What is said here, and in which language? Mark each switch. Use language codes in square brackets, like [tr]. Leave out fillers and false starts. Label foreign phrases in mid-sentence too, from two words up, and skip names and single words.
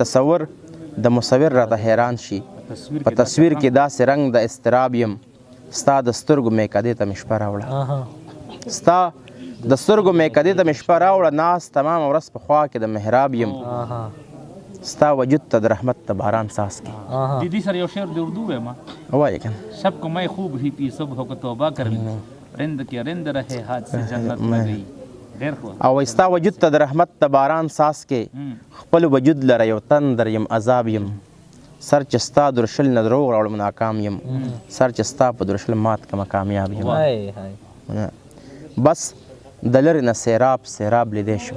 [ps] تصور د مصور راته حیران شي، په تصویر کې داسې رنګ د اضطراب یم. ستا د سترګو میکدې ته مې شپه راوړه، ستا د سترګو میکدې ته مې شپه راوړه، ناست تمام ورځ په خوا کې د محراب یم. ستا وجود ته د رحمت د باران څاڅکي دیدی سره یو شعر د اردو وایم وایې کنه [ur] شب کو میں خوب ہی پی صبح کو توبہ کر لی رند کے رند رہے ہاتھ سے جنت میں گئی [ps] ډېر ښه. او ستا وجود ته د رحمت د باران څاڅکي خپل وجود لره یو تندر یم عذاب یم سر چې ستا درشل نه دروغ راوړم ناکام یم سر چې ستا په درشل مات کمه کامیاب یم بس د لرې نه سیراب سیراب لیدی شم